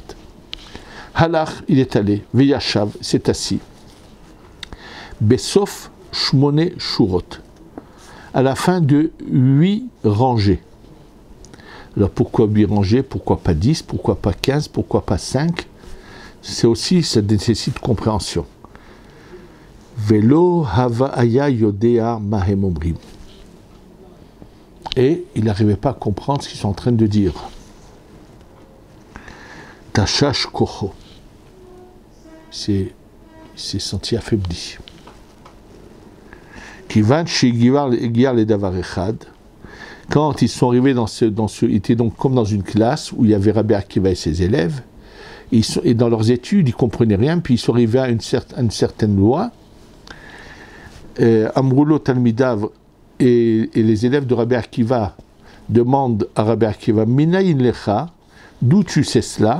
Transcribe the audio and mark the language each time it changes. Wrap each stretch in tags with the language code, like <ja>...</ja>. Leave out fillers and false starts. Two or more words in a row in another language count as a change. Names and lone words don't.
<fr>Halach, il est allé, Veyashav, s'est assis.</fr> <he>בסוף שמונה שורות,</he> <fr>à la fin de 8 rangées. Alors pourquoi 8 rangées? Pourquoi pas 10? Pourquoi pas 15? Pourquoi pas 5? C'est aussi, ça nécessite compréhension.</fr> <he>ולא הוה היה יודע מה הם אומרים.</he> <fr>Et il n'arrivait pas à comprendre ce qu'ils sont en train de dire.</fr> <he>תשש כחו.</he> <fr>Il s'est senti affaibli.</fr> <he>כיון שגבר ל דבר אחד.</he> <fr>Quand ils sont arrivés ils étaient donc comme dans une classe où il y avait Rabbi Akiva et ses élèves, et dans leurs études, ils ne comprenaient rien, puis ils sont arrivés à une certaine loi.</fr> <he>אמרו לו תלמידיו</he> <fr>et les élèves de Rabbi Akiva demandent à Rabbi Akiva,</fr> <he>מנין לך,</he> <fr>D'où tu sais cela?</fr>